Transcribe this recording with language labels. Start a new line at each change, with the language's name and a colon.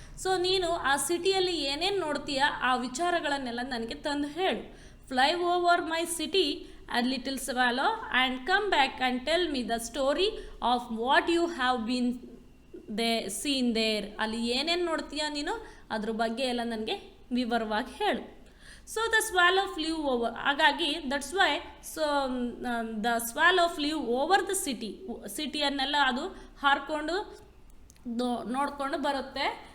Kannada: So ನೀನು ಆ ಸಿಟಿಯಲ್ಲಿ ಏನೇನು ನೋಡ್ತೀಯ ಆ ವಿಚಾರಗಳನ್ನೆಲ್ಲ ನನಗೆ ತಂದು ಹೇಳು.
English: Fly over my city a little swallow and come back and tell me the story of what you have been seen there.
Kannada: ಅಲ್ಲಿ ಏನೇನು ನೋಡ್ತೀಯ ನೀನು ಅದ್ರ ಬಗ್ಗೆ ಎಲ್ಲ ನನಗೆ ವಿವರವಾಗಿ ಹೇಳು.
English: so the swallow flew over, ಹಾಗಾಗಿ that's why so the swallow flew over the
Kannada: ಸಿಟಿಯನ್ನೆಲ್ಲ ಅದು ಹಾರ್ಕೊಂಡು ನೋಡಿಕೊಂಡು ಬರುತ್ತೆ.